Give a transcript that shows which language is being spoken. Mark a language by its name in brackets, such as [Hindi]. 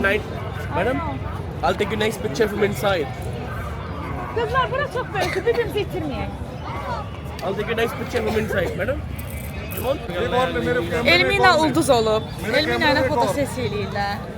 [English] night madam I'll take a nice picture from inside [Azerbaijani] Qızlar bura çox böyükdür, bir-birimizi itirməyək. [English] I'll take a nice picture from inside madam come on [Azerbaijani] Elmina ulduz olub. Elmina ilə fotosesiya eləyirlər.